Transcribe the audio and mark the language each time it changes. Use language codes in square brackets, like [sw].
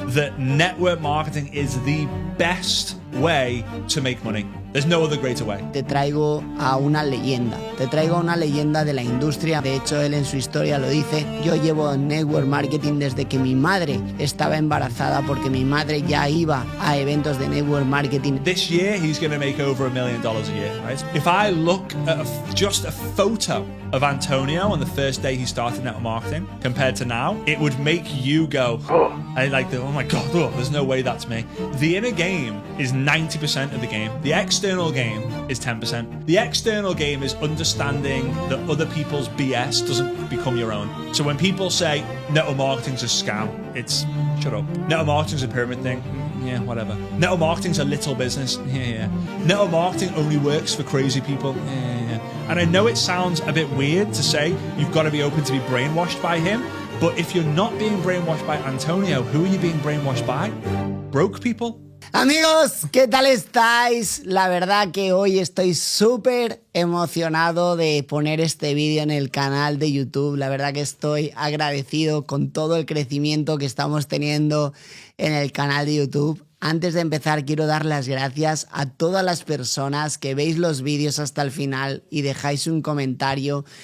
[en] that network marketing is the best way to make money. There's no other greater way. [es] Te traigo a una leyenda. Te traigo a una leyenda de la industria. De hecho, él en su historia lo dice. Yo llevo network marketing desde que mi madre estaba embarazada, porque mi madre ya iba a eventos de network marketing. [en] This year, he's going to make over $1 million a year, right? If I look at just a photo of Antonio on the first day he started network marketing compared to now, it would make you go, oh my God, there's no way that's me. The inner game is 90% of the game. The external game is 10%. The external game is understanding that other people's BS doesn't become your own. So when people say network marketing's a scam, it's shut up. Network marketing's a pyramid thing. Yeah, whatever. Network marketing's a little business. Yeah. Network marketing only works for crazy people. Yeah. And I know it sounds a bit weird to say you've got to be open to be brainwashed by him, but if you're not being brainwashed by Antonio, who are you being brainwashed by? Broke people? [es] Amigos, ¿qué tal estáis? La verdad que hoy estoy súper emocionado de poner este vídeo en el canal de YouTube. La verdad que estoy agradecido con todo el crecimiento que estamos teniendo en el canal de YouTube. Antes de empezar, quiero dar las gracias a todas las personas que veis los vídeos hasta el final y dejáis un comentario.